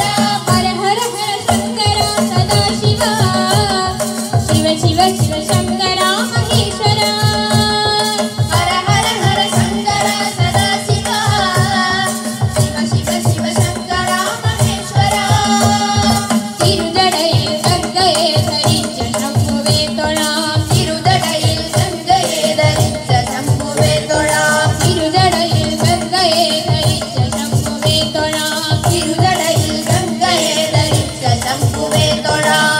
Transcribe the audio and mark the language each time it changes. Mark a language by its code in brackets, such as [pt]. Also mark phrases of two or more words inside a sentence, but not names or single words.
[kn] ಹರ ಹರ ಹರ ಶಂಕರ ಸದಾ ಶಿವ ಶಿವ ಶಿವ ಶಿವ ಶಂಕರ ಮಹೇಶ್ವರ ಹರ ಹರ ಹರ ಶಂಕರ ಸದಾ ಶಿವ ಶಿವ ಶಿವ ಶಿವ ಶಂಕರ ಮಹೇಶ್ವರ [ml] തിരുജടയിൽ ഗംഗയെ ധരിച്ച ശംഭുവേ തൊഴാം തിരുതടയിൽ ഗംഗയെ ധരിച്ച ശംഭുവേ തൊഴാം തിരുജടയിൽ ഗംഗയെ ധരിച്ച ശംഭുവേ തൊഴാം തിരുതടയിൽ ഗംഗയെ ധരിച്ച ശംഭുവേ തൊഴാം